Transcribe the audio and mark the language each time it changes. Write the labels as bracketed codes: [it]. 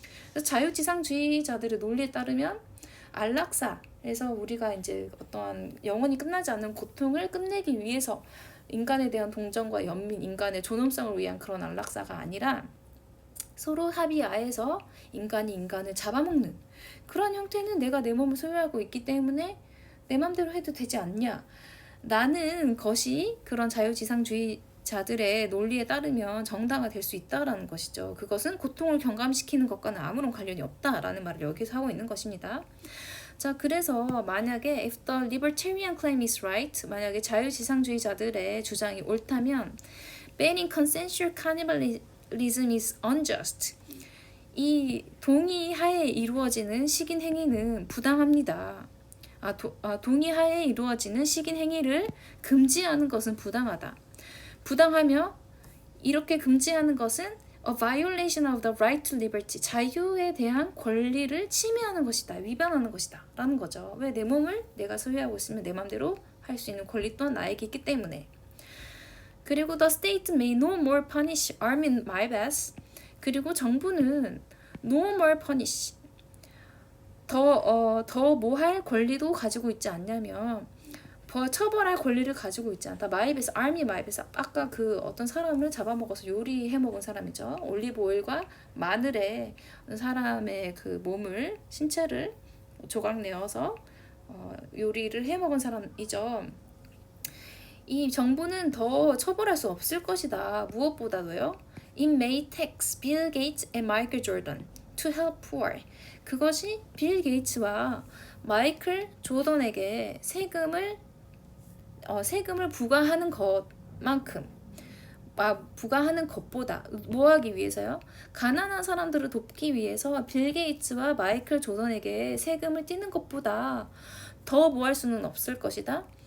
[ko] 그래서 자유지상주의자들의 논리에 따르면 안락사에서 우리가 이제 어떠한 영원히 끝나지 않는 고통을 끝내기 위해서 인간에 대한 동정과 연민, 인간의 존엄성을 위한 그런 안락사가 아니라 서로 합의하에서 인간이 인간을 잡아먹는 그런 형태는 내가 내 몸을 소유하고 있기 때문에 내 맘대로 해도 되지 않냐 라는 것이 그런 자유지상주의자들의 논리에 따르면 정당화될 수 있다라는 것이죠. 그것은 고통을 경감시키는 것과는 아무런 관련이 없다라는 말을 여기서 하고 있는 것입니다. 자, 그래서 만약에 [en] if the libertarian claim is right, [ko] 만약에 자유지상주의자들의 주장이 옳다면 [en] banning consensual cannibalism is unjust. [ko] 이 동의하에 이루어지는 식인 행위는 부당합니다. 동의하에 이루어지는 식인 행위를 금지하는 것은 부당하다. 부당하며 이렇게 금지하는 것은 [en] a violation of the right to liberty. [ko] 자유에 대한 권리를 침해하는 것이다. 위반하는 것이다. 라는 거죠. 왜? 내 몸을 내가 소유하고 있으면 내 맘대로 할 수 있는 권리 또한 나에게 있기 때문에. 그리고 [en] the state may no more punish arm in my best. [ko] 그리고 정부는 [en] no more punish. [ko] 더 뭐 할 권리도 가지고 있지 않냐면 처벌할 권리를 가지고 있지 않다. 마이베스, 아미 마이베스. 아까 그 어떤 사람을 잡아먹어서 요리해 먹은 사람이죠. 올리브 오일과 마늘에 사람의 그 몸을 신체를 조각 내어서 요리를 해 먹은 사람이죠. 이 정부는 더 처벌할 수 없을 것이다. 무엇보다도요. [en] It may tax Bill Gates and Michael Jordan to help poor. [ko] 그것이 빌 게이츠와 마이클 조던에게 세금을 부과하는 것만큼 부과하는 것보다 뭐 하기 위해서요? 가난한 사람들을 돕기 위해서 빌 게이츠와 마이클 조던에게 세금을 떼는 것보다 더 뭐 할 수는 없을 것이다.